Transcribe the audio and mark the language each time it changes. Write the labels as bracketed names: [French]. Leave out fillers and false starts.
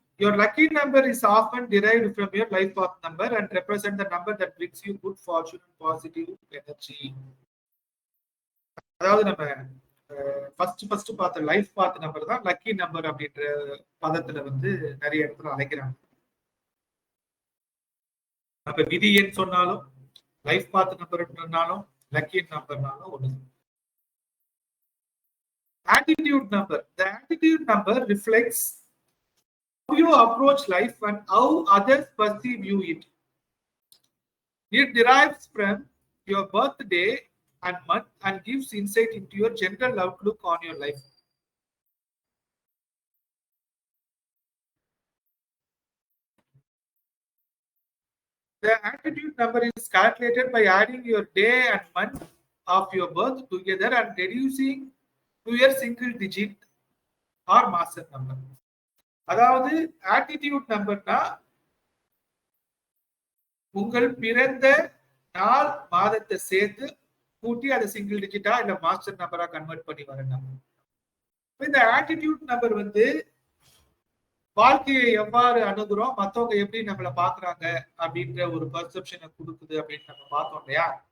[English] Your lucky number is often derived from your life path number and represent the number that brings you good fortune and positive energy. [Tamil] அதாவது நம்ம first பார்த்த life பாத் number தான் lucky number அப்படின்ற பதத்துல வந்து நிறைய இடத்துல அழைக்கிறாங்க. அப்ப விதி எண் சொன்னாலும் லைஃப் பாத் நம்பர்னாலும் லக்கி நம்பர்னாலும் ஒண்ணு. [English] Attitude number. The attitude number reflects how you approach life and how others perceive you it. It derives from your birthday and month and gives insight into your general outlook on your life. The attitude number is calculated by adding your day and month of your birth together and reducing to your single digit or master number. [Tamil] அதாவது attitude நம்பர்னா உங்கள் பிறந்த நாள் மாதத்தை சேர்த்து கூட்டி அதை single டிஜிட்டா இல்ல master நம்பரா கன்வெர்ட் பண்ணி வர நம்பர். இந்த ஆட்டிடியூட் நம்பர் வந்து வாழ்க்கையை எவ்வாறு அணுகுறோம், மத்தவங்க எப்படி நம்மளை பாக்குறாங்க அப்படின்ற ஒரு பர்செப்ஷனை கொடுக்குது அப்படின்னு நம்ம பார்த்தோம் இல்லையா.